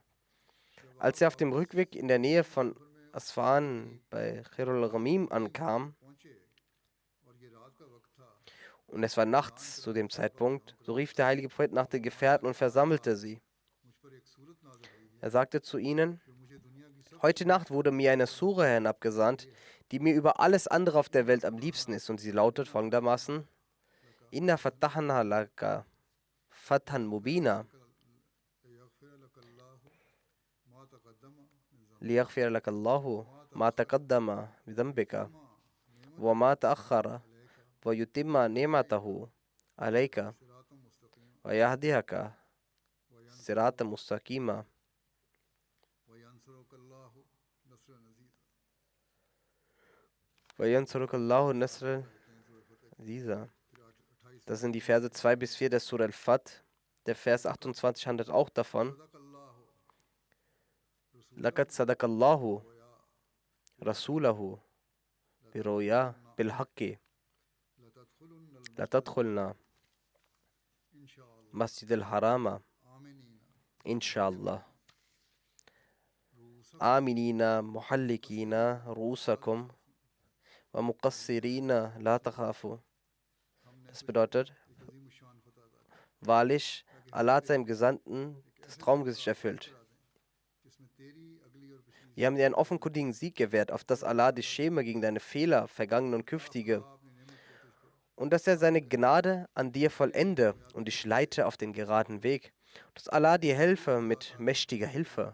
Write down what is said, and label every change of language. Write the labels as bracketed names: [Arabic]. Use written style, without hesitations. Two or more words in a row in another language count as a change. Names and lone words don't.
[German] Als er auf dem Rückweg in der Nähe von Asfan bei Khirul Ramim ankam, und es war nachts zu dem Zeitpunkt, so rief der heilige Prophet nach den Gefährten und versammelte sie. Er sagte zu ihnen, heute Nacht wurde mir eine Sura hinabgesandt, die mir über alles andere auf der Welt am liebsten ist, und sie lautet folgendermaßen, [Arabic] إنا فتحنا لك فتحا مبينا ليغفر لك الله ما تقدم ب ذنبك وما تأخر وَيُتِمَّ نِعْمَتَهُ عَلَيْكَ وَيَهْدِيَكَ صِرَاطًا مُسْتَقِيمًا. وَيَنْصُرُكَ اللَّهُ نَصْرًا عَزِيزًا. [German] Das sind die Verse 2 bis 4 der Surah Al-Fath. Der Vers 28 handelt auch davon. [Arabic] لَقَدْ صَدَقَ اللَّهُ رَسُولَهُ بِرُؤْيَا بِالْحَقِّ لَتَدْخُلُنَّ مَسْجِدَ الْحَرَامَ إِنْشَاءَ آمِنِينَ مُحَلِّقِينَ رُؤُوسَكُمْ وَمُقَصِّرِينَ لَا تَخَافُوا. [German] Das bedeutet, wahrlich, Allah hat seinem Gesandten das Traumgesicht erfüllt. Wir haben dir einen offenkundigen Sieg gewährt, auf dass Allah dich schäme gegen deine Fehler, vergangene und künftige, und dass er seine Gnade an dir vollende und dich leite auf den geraden Weg, dass Allah dir helfe mit mächtiger Hilfe.